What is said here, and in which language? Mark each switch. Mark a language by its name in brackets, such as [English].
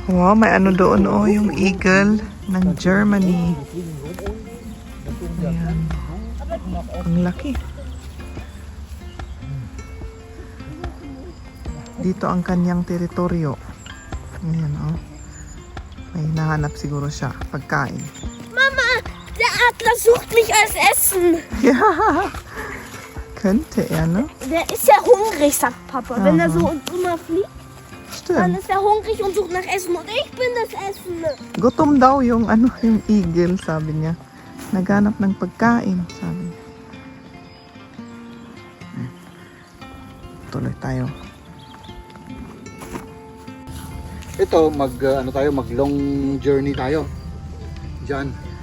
[Filipino] Wow, may ano doon, oh, yung eagle ng Germany. Ayan. Ang laki. Dito ang kanyang teritoryo. Ayan, oh. May hinahanap siguro siya. Pagkain. [German] Mama, der Adler sucht mich als Essen. Ja. Könnte er, ne? Der ist ja hungrig, sagt Papa. Wenn er so immer fliegt, dann Stimmt. ist er hungrig und sucht nach Essen. Und ich bin das Essen. [Filipino] Gutom daw yung ano, yung eagle, sabi niya. Naghanap ng pagkain, sabi niya. Tuloy tayo. Ito, mag [English] long journey [Filipino] tayo. Diyan.